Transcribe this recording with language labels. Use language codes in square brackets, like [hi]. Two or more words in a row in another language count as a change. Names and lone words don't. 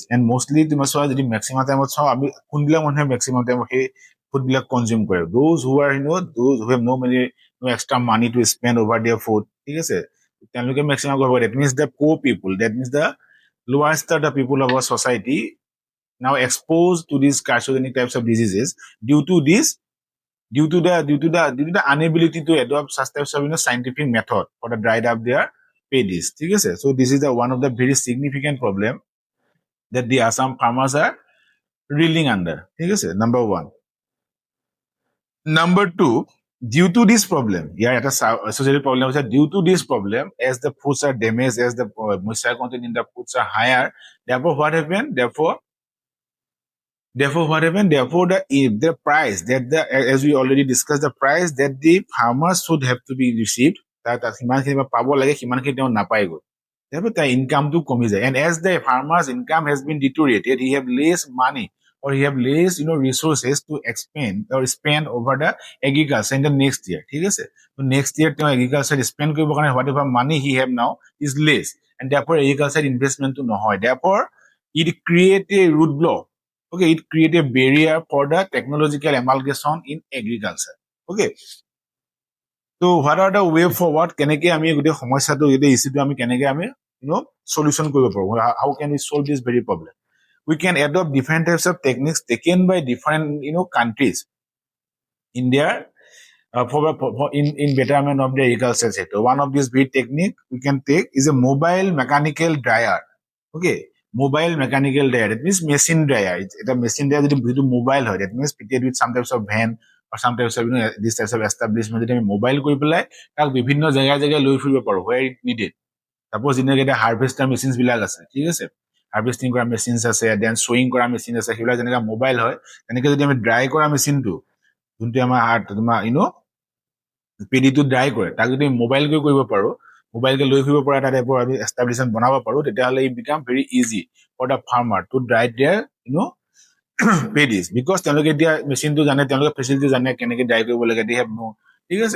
[en] And mostly [as] তোমাৰ চোৱা যদি maximum টাইমত চাওঁ, আমি কোনবিলাক মানুহে maximum টাইমত সেই ফুড বিলাক কনজিউম কৰে? [en] Those who are those who have no extra money to spend over their food. [as] ঠিক আছে? তেওঁলোকে maximum কৰিব পাৰে. [en] That means the poor people, that means the lower strata people of our society now exposed to these carcinogenic types of diseases due to the inability to adopt such types of scientific method for the dried up their paddies. [as] ঠিক আছে? [en] So this is one of the very significant problem that the Assam farmers are reeling under. Number one. Number two, due to this problem, associated problem is that due to this problem, as the foods are damaged, as the moisture content in the foods are higher, therefore what happened? Therefore, what happened? Therefore, the price that as we already discussed, the price that the farmers should have to be received, that [as] সিমানখিনি পাব লাগে সিমানখিনি তেওঁ নাপায়গৈ। [en] Therefore, the income to [as] কমি যায়. [en] And as the farmer's income has been deteriorated, he have less money or he have less resources to expend or spend over the agriculture in the next year. [as] ঠিক আছে? [en] So next year তেওঁ agriculture spend [as] কৰিব কাৰণে [en] whatever money he have now is less. And therefore agriculture investment to নহয়. Therefore, it create a roadblock. Okay, it create a barrier for the technological amalgamation in agriculture. Okay. So what are the way forward? [as] কেনেকে আমি গোটেই সমস্যাটো গোটেই ইস্যুটো আমি কেনেকে আমি solution কৰিব পাৰো? [en] How can we solve this very problem? We can adopt different types of techniques taken by different countries in their in betterment of the agriculture sector. One of these great technique we can take is a mobile mechanical dryer. Okay, mobile mechanical dryer. That means machine dryer. It's a machine dryer that is mobile. That means fitted with some types of van or some types of this types of establishment. That mobile [as] কৰি পেলাই তাক বিভিন্ন জায়গায় জায়গায় লৈ ফুৰিব পাৰো [en] where it needed. [as] Suppose যেনেকে হাৰ্ভেষ্টাৰ মেচিনছ বিলাক আছে, ঠিক আছে, হাৰ্ভেষ্টিং কৰা মেচিনছ আছে, দেন চুইং কৰা মেচিন আছে, সেইবিলাক যেনেকে মোবাইল হয়, তেনেকে যদি আমি ড্ৰাই কৰা মেচিনটো যোনটো আমাৰ তোমাৰ পেডিটো ড্ৰাই কৰে, তাক যদি মোবাইলকৈ কৰিব পাৰো, মোবাইলকে লৈ ফুৰিব পৰা এটা টাইপৰ আমি এষ্টাব্লিছমেণ্ট বনাব পাৰো, তেতিয়াহ'লে [en] it become very easy for the farmer to dry their paddies, because [as] তেওঁলোকে এতিয়া মেচিনটো জানে, তেওঁলোকে ফেচিলিটি জানে কেনেকে ড্ৰাই কৰিব লাগে, [en] they have no, [as] ঠিক আছে।